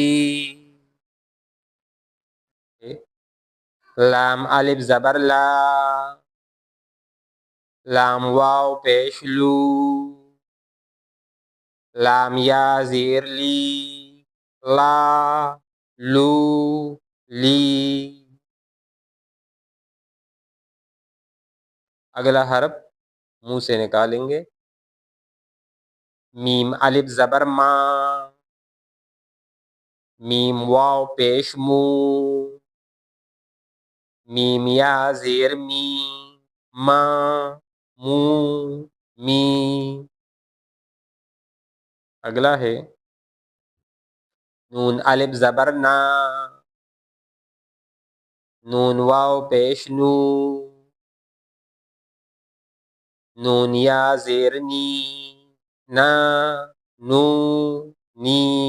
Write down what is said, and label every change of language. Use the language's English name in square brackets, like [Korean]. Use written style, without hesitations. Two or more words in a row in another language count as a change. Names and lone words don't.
[Urdu] لام الف زبر لا، لام واو پیش لو، لام یا زیر لی، لا لو لی۔ اگلا حرف منہ سے نکالیں گے، میم الف زبر ما، میم واو پیش مو، میم یا زیر می، ما مو می۔ اگلا ہے نون الف زبر نا، نون واو پیش نو، نون یا زیر نی، نا نو نی۔